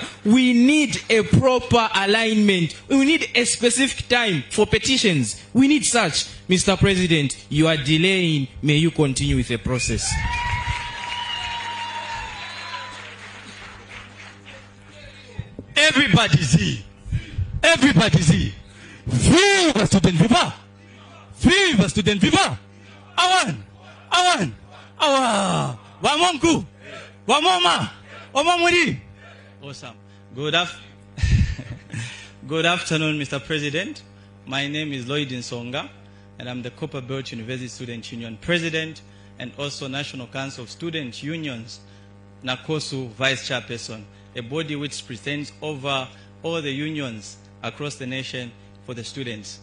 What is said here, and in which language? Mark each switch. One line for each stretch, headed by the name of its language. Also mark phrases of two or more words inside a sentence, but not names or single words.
English: We need a proper alignment. We need a specific time for petitions. We need such. Mr. President, you are delaying. May you continue with the process. Everybody's here. Everybody's here. Viva student, viva! Viva student, viva! Awan! Wamonku! Wamoma! Wamamuri! Awesome. Good afternoon, Mr. President. My name is Lloyd Nsonga, and I'm the Copper Belt University Student Union President and also National Council of Student Unions, Nakosu Vice Chairperson, a body which presents over all the unions across the nation for the students.